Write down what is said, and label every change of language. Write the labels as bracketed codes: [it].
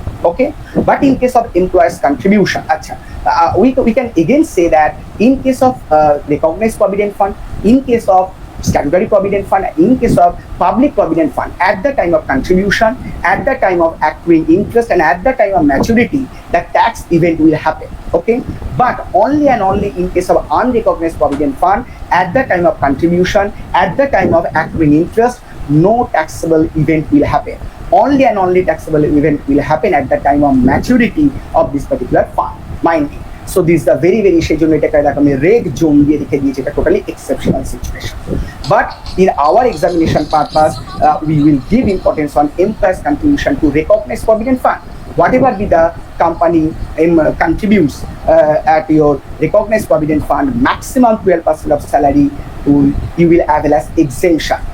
[en] Okay, but in case of employer's contribution, we can again say that in case of recognized provident fund, in case of statutory provident fund, in case of public provident fund, at the time of contribution, at the time of accruing interest, and at the time of maturity, the tax event will happen. Okay, but only and only in case of unrecognized provident fund, at the time of contribution, at the time of accruing interest, no taxable event will happen. Only and only taxable event will happen at the time of maturity of this particular fund. Mind it. So this is the very [bn] সেই জন্য এটাকে আমি red zone দিয়ে রেখে দিয়েছি, এটা totally exceptional situation. [en] But in our examination purpose, we will give importance on employer's contribution to recognized provident fund. Whatever be the company contributes at your recognized provident fund, maximum 12% of salary you will avail as exemption.